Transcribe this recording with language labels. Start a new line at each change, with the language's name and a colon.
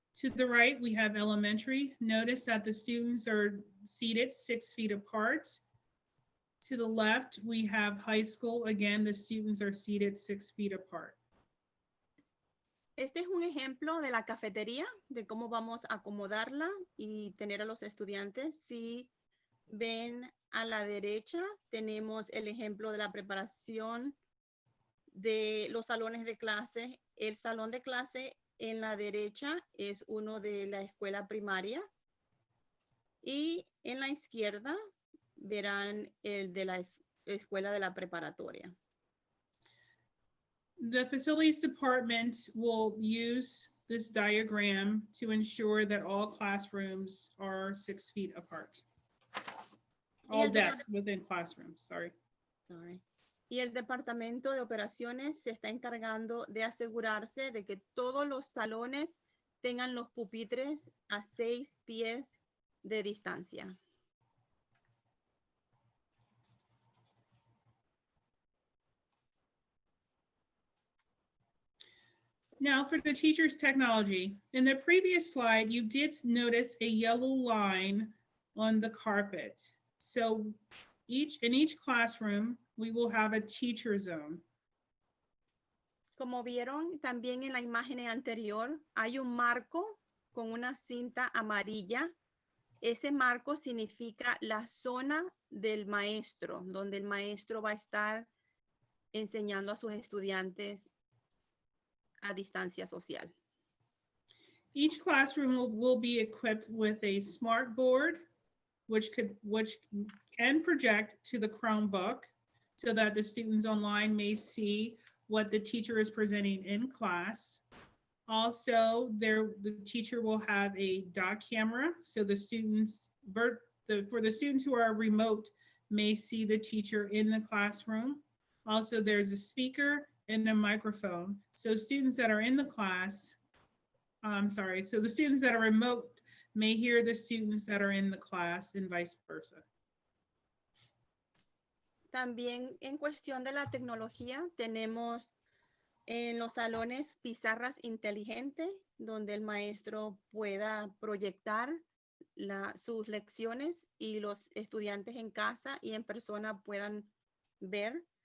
English: To the right, we have elementary. Notice that the students are seated 6 feet apart. To the left, we have high school. Again, the students are seated 6 feet apart.
Spanish: Este es un ejemplo de la cafetería, de cómo vamos a acomodarla y tener a los estudiantes. Si ven a la derecha, tenemos el ejemplo de la preparación de los salones de clase. El salón de clase en la derecha es uno de la escuela primaria y en la izquierda verán el de la escuela de la preparatoria.
English: The facilities department will use this diagram to ensure that all classrooms are 6 feet apart. All desks within classrooms, sorry.
Spanish: Y el departamento de operaciones se está encargando de asegurarse de que todos los salones tengan los pupitres a 6 pies de distancia.
English: Now for the teacher's technology. In the previous slide, you did notice a yellow line on the carpet. So in each classroom, we will have a teacher zone.
Spanish: Como vieron también en la imagen anterior, hay un marco con una cinta amarilla. Ese marco significa la zona del maestro, donde el maestro va a estar enseñando a sus estudiantes a distancia social.
English: Each classroom will be equipped with a smart board, which can project to the Chromebook so that the students online may see what the teacher is presenting in class. Also, the teacher will have a dock camera, so the students, for the students who are remote, may see the teacher in the classroom. Also, there's a speaker and a microphone. So students that are in the class, so the students that are remote may hear the students that are in the class and vice versa.
Spanish: También en cuestión de la tecnología, tenemos en los salones pizarras inteligentes, donde el maestro pueda proyectar sus lecciones y los estudiantes en casa y en persona puedan ver.